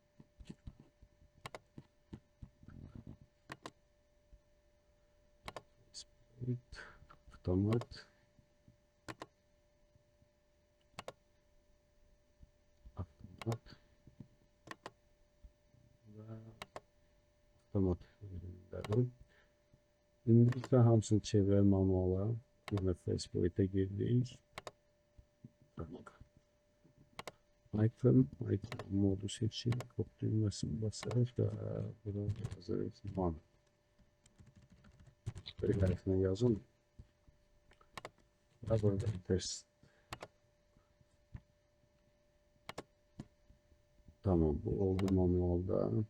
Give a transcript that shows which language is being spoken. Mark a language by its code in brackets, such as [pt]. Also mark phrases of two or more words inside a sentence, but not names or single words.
[az] Avtomat. Və avtomat rejimdədir. İndi isə hamısını çevirək manuala. [tr] Yine Facebook'a girdik. Icon modu seçin. Kod düğmesini basarız da buradan yazarız. Man. Böyle harfine yazın. Ve burada test. Tamam, bu oldu manualda.